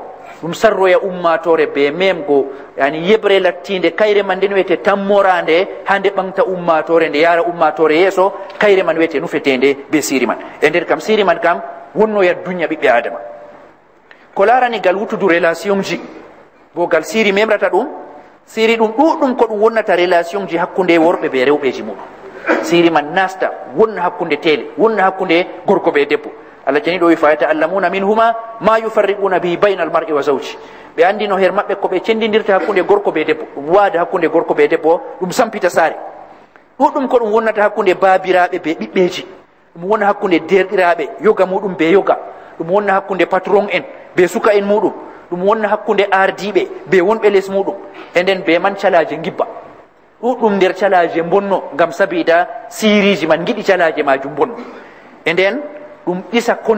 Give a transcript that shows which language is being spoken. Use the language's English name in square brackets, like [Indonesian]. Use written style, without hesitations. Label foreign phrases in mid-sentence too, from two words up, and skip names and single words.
[Fula] ɗum sarroya ummatore be memgo yani yebre lattinde kayre man nden wiyete tammorande hande ɓamta ummatore nde yara ummatore yeeso kayre man wiyete nufetende be siri man e nder kam siri man kam wonnoya duña ɓiɓɓe adama ko larani gal wutudu relation ji bo gal siri memrata ɗum siri ɗum ɗuɗɗum ko ɗum wonnata relation ji hakkunde worɓe be rewɓeji muɗum siri man nasta wonna hakkunde tele wonna hakkunde gorko be debbo Allah jani ɗo wi [Arabic] فيتعلمون منهما ما يفرقون به بين المرء وزوجه [Fula] ɓe andino her maɓɓe ko ɓe cendidirta hakkunde gorko be debbo ɗum waada hakkunde gorko be debbo ɗum sampita saare ɗuɗɗum ko ɗum wonnata hakkunde baabiraɓe be ɓiɓɓeji ɗum wonna hakkunde derɗiraɓe yoga muɗum be yoga ɗum wonna hakkunde patron en be suka en muɗum ɗum wonna hakkunde ardiɓe be wonɓe les muɗum e nden be man calaje gibba ɗuɗɗum nder calaje bonno ngam sabida siriji man giɗi calaje majum bonno e nden ɗum ɗisa